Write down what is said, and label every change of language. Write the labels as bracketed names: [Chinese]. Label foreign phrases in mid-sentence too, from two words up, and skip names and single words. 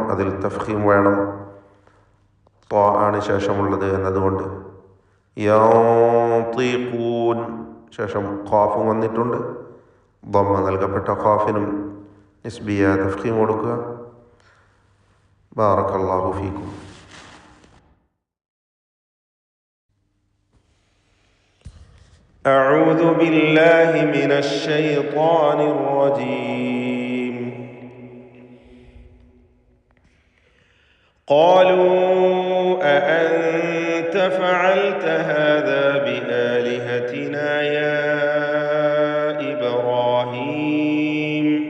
[Malayalam] അതിൽ തഫ്ഖീം വേണം, ത്വാ ആണ് ശേഷമുള്ളത് എന്നതുകൊണ്ട്. യൻതിഖൂൻ, ശേഷം ഖാഫും വന്നിട്ടുണ്ട്. ദമ്മ നൽകപ്പെട്ട ഖാഫിനും [Arabic] نسبية تفخيم [Malayalam] കൊടുക്കുക. [Arabic] بارك الله فيكم. أعوذ بالله من الشيطان الرجيم. قالوا أأنت فعلت هذا بآلهتنا يا إبراهيم؟